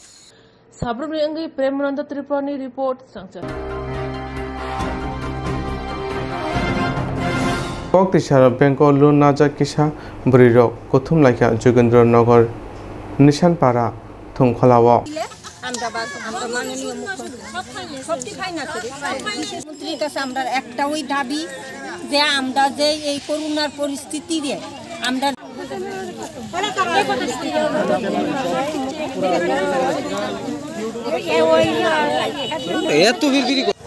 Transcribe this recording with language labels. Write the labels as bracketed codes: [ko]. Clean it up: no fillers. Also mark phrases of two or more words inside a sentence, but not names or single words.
[trp] साब्रुमनि अंगै प्रेमनन्द त्रिपुरानि रिपोर्ट संचार कक्तिसार बेंगल लुनाजा किसा ब्रिरक कुथुम लाइका जोगेन्द्रनगर निशानपाड़ा थुंखलाव [bn] মুখ্যমন্ত্রীর কাছে আমরা একটা ওই দাবি যে আমরা যে এই করোনার পরিস্থিতিতে আমরা এত বিড়বিড়ি